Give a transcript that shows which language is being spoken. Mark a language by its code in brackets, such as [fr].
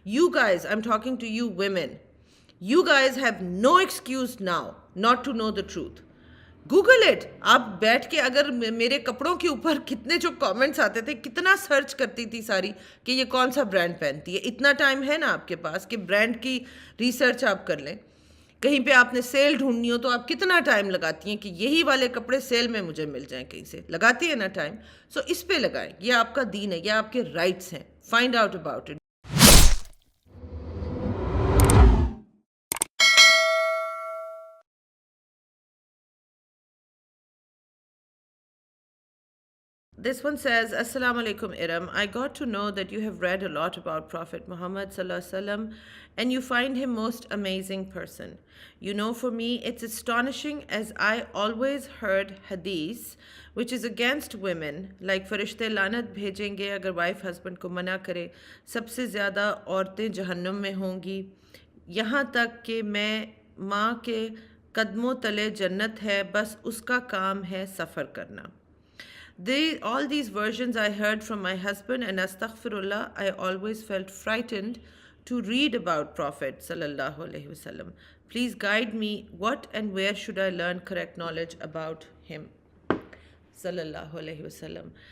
[en] You guys, I'm talking to you women, you guys have no excuse now not to know the truth. Google it. [ur] آپ بیٹھ کے اگر میرے کپڑوں کے اوپر کتنے جو کامنٹس آتے تھے, کتنا سرچ کرتی تھی ساری کہ یہ کون سا برانڈ پہنتی ہے. اتنا ٹائم ہے نا آپ کے پاس کہ برانڈ کی ریسرچ آپ کر لیں. کہیں پہ آپ نے سیل ڈھونڈنی ہو تو آپ کتنا ٹائم لگاتی ہیں کہ یہی والے کپڑے سیل میں مجھے مل جائیں کہیں سے, لگاتی ہے نا ٹائم. سو اس پہ لگائیں, یہ آپ کا دین ہے, یہ آپ کے رائٹس ہیں. [en] Find out about it. This one says, Assalamu alaikum Iram. I got to know that you have read a lot about Prophet Muhammad sallallahu alaihi wasallam and you find him most amazing person. You know, for me, it's astonishing as I always heard hadith which is against women, like [ur] فرشتے لعنت بھیجیں گے اگر wife husband کو منع کرے, سب سے زیادہ عورتیں جہنم میں ہوں گی, یہاں تک کہ میں ماں کے قدموں تلے جنت ہے, بس اس کا کام ہے سفر کرنا. [en] All these versions I heard from my husband, and astaghfirullah, I always felt frightened to read about Prophet sallallahu alaihi wasallam. Please guide me, what and where should I learn correct knowledge about him sallallahu alaihi wasallam.